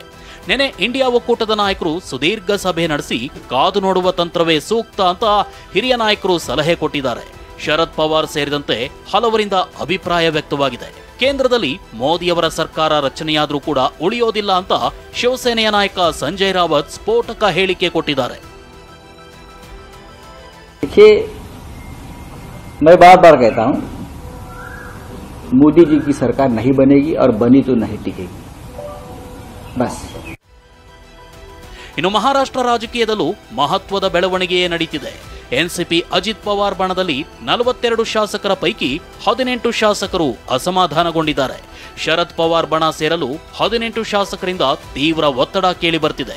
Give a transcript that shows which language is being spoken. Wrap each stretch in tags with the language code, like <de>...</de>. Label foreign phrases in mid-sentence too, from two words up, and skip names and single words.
<kn>ನೆನೆ ಇಂಡಿಯಾ ಒಕ್ಕೂಟದ ನಾಯಕರು ಸುದೀರ್ಘ ಸಭೆ ನಡೆಸಿ ಕಾದು ನೋಡುವ ತಂತ್ರವೇ ಸೂಕ್ತ ಅಂತ ಹಿರಿಯ ನಾಯಕರು ಸಲಹೆ ಕೊಟ್ಟಿದ್ದಾರೆ. ಶರದ್ ಪವಾರ್ ಸೇರಿದಂತೆ ಹಲವರಿಂದ ಅಭಿಪ್ರಾಯ ವ್ಯಕ್ತವಾಗಿದೆ. ಕೇಂದ್ರದಲ್ಲಿ ಮೋದಿಯವರ ಸರ್ಕಾರ ರಚನೆಯಾದರೂ ಕೂಡ ಉಳಿಯೋದಿಲ್ಲ ಅಂತ ಶಿವಸೇನೆಯ ನಾಯಕ ಸಂಜಯ್ ರಾವತ್ ಸ್ಫೋಟಕ ಹೇಳಿಕೆ ಕೊಟ್ಟಿದ್ದಾರೆ.</kn> <hi>मैं बार-बार कहता हूं, मोदी जी की सरकार नहीं बनेगी और बनी तो नहीं टिकेगी. बस.</hi> <kn>ಇನ್ನು ಮಹಾರಾಷ್ಟ್ರ ರಾಜಕೀಯದಲ್ಲೂ ಮಹತ್ವದ ಬೆಳವಣಿಗೆಯೇ ನಡೀತಿದೆ. ಎನ್ಸಿಪಿ ಅಜಿತ್ ಪವಾರ್ ಬಣದಲ್ಲಿ 42 ಶಾಸಕರ ಪೈಕಿ 18 ಶಾಸಕರು ಅಸಮಾಧಾನಗೊಂಡಿದ್ದಾರೆ. ಶರದ್ ಪವಾರ್ ಬಣ ಸೇರಲು 18 ಶಾಸಕರಿಂದ ತೀವ್ರ ಒತ್ತಡ ಕೇಳಿ ಬರ್ತಿದೆ.</kn>